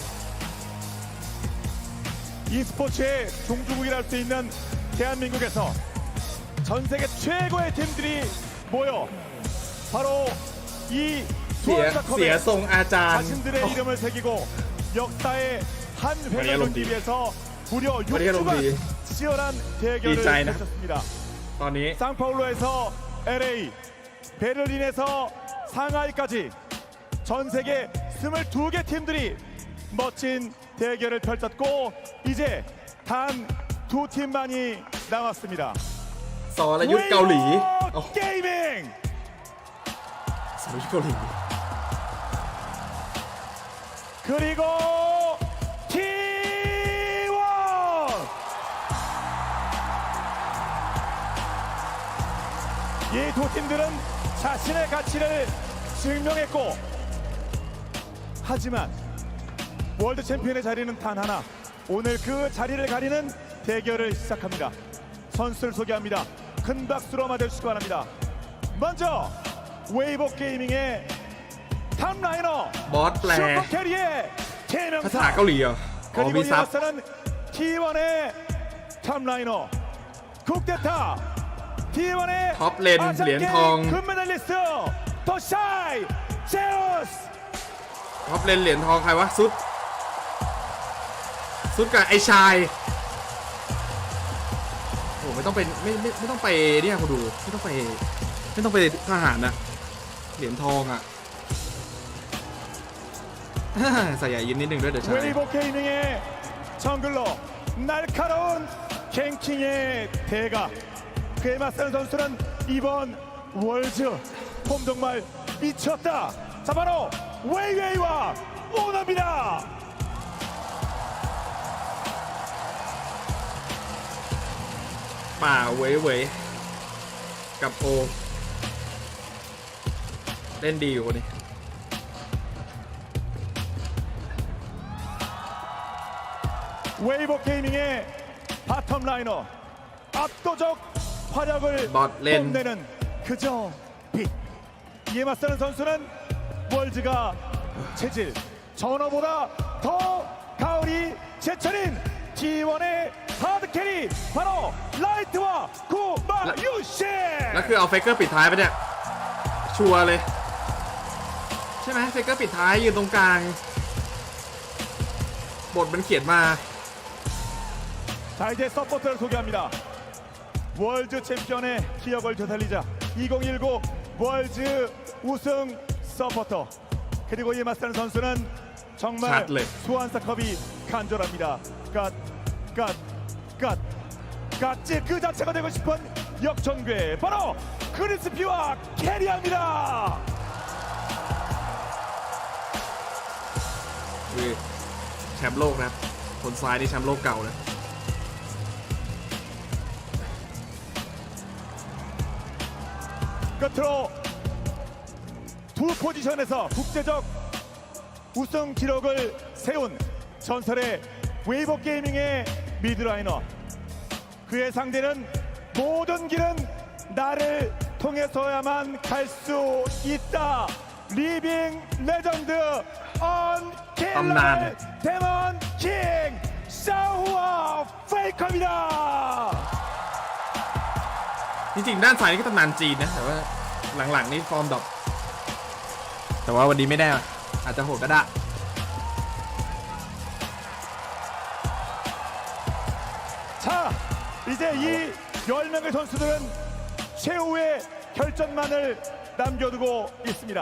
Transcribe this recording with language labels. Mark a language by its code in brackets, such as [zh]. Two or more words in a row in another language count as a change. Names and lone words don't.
[ko] e스포츠의 종주국이라 할 수 있는 대한민국에서 전 세계 최고의 팀들이 모여 바로 이 수원사컵에 자신들의 이름을 새기고 역사의 한 획을 놓기 위해서 무려 6주간 치열한 대결을 펼쳤습니다. 상파울로에서 LA, 베를린에서 상하이까지 전 세계 22개 팀들이 멋진 대결을 펼쳤고 이제 단 2팀만이 남았습니다. [th] สรยุทธเกาหลี [ko] 게이밍 [th] สรยุทธเกาหลี [ko] 그리고 T1 이 두 팀들은 자신의 가치를 증명했고 하지만 월드 챔피언의 자리는 단 하나. 오늘 그 자리를 가리는 대결을 시작합니다. 선수를 소개합니다. 큰 박수로 맞아주시기 바랍니다. 먼저 웨이보 게이밍의 탑라이너 슈퍼캐리의 [th] ภาษาเกาหลีเหรอ [ko] 그리고 이어서는 T1의 탑라이너 국대타 T1의 아시안게임 금메달리스트 더샤이 제우스 [th] ท็อปเลนเหรียญทองใครวะซุดกับไอชายโอ้ไม่ต้องไปไม่ต้องไปเนี่ยคุณดูไม่ต้องไปทหารนะเหรียญทองอ่ะ ใส่ใหญ่ยิ้มนิดนึงด้วยเดี๋ยวใช่ [ko] 웨이보 게이밍의 정글러 날카로운 갱킹의 대가 그에 맞서는 선수는 이번 월드 폼 정말 미쳤다. 자 바로 웨이웨이와 오너입니다. [th] 빠 웨이웨이 กับโอเล่นดีอยู่คนนี้ [ko] 웨이보 게이밍의 바텀 라이너 압도적 화력을 뽐내는 그저 빛. 이에 맞서는 선수는 월즈가 체질 전어보다 더 가을이 제철인 T1의 하드캐리 바로 라이트와 구마유시 [th] แล้วคือเอาเฟกเกอร์ปิดท้ายไปเนี่ยชัวร์เลยใช่ไหมเฟกเกอร์ปิดท้ายยืนตรงกลางบทมันเขียนมา [ko] 자 이제 서포터를 소개합니다. 월드 챔피언의 기억을 되살리자 2019 월드 우승 서포터 그리고 이에 맞서는 선수는 정말 수완사컵이 간절합니다. 갓지 그 자체가 되고 싶은 역전괴 바로 크리스피와 캐리합니다. [th] คือแชมป์โลกนะครับคนซ้ายนี่แชมป์โลกเก่านะ [ko] 끝으로 두 포지션에서 국제적 우승 기록을 세운 전설의 웨이보 게이밍의 미드라이너 그의 상대는 모든 길은 나를 통해서야만 갈 수 있다 [en] living legend unkillable demon king [ko] 샤오와 페이커입니다 [th] จริงๆด้านซ้ายนี่ก็ตำนานจีนนะแต่ว่าหลังๆนี่ฟอร์มดรอปแต่ว่าวันนี้ไม่แน่อาจจะโหดก็ได้ [ko] 자 이제 이 10명의 선수들은 최후의 결전만을 남겨두고 있습니다.